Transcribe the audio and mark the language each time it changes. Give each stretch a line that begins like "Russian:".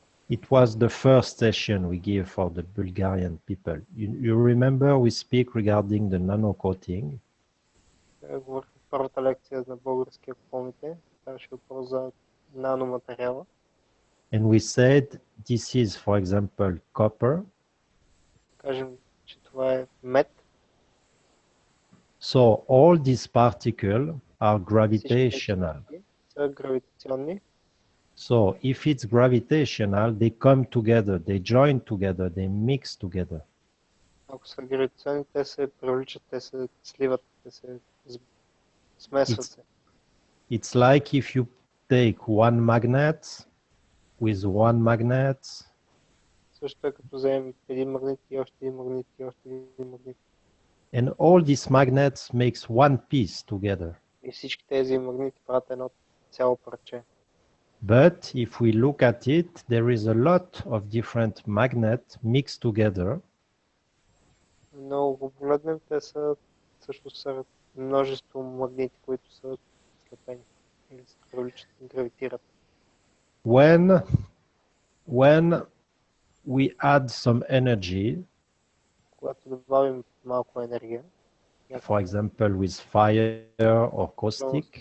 English: It was the first session we gave for the Bulgarian people. You remember we speak regarding the nano-coating?
Bulgarian: Първата лекция на български, ако помните, ставаше въпрос за наноматериала.
English: And we said this is, for example, copper.
Bulgarian: Кажем, че това е мед.
English: So all these particles are gravitational.
Bulgarian: Са гравитационни.
English: So if it's gravitational, they come together, they join together, they mix together.
Bulgarian: Ако са гравитационни, те се привличат, те се сливат, те се смесват се.
English: It's like if you take one magnet with one magnet.
Bulgarian: Също е като вземем един магнит и още един магнит и още един магнит.
English: And all these magnets makes one piece together.
Bulgarian: И всички тези магнити правят едно цяло парче.
English: But if we look at it, there is a lot of different magnets mixed together.
Bulgarian: Но ако погледнем, те са също са множество магнити, които са слепени или се привличат, гравитират.
English: When we add some energy,
Bulgarian: когато добавим малко енергия,
English: for example with fire or caustic,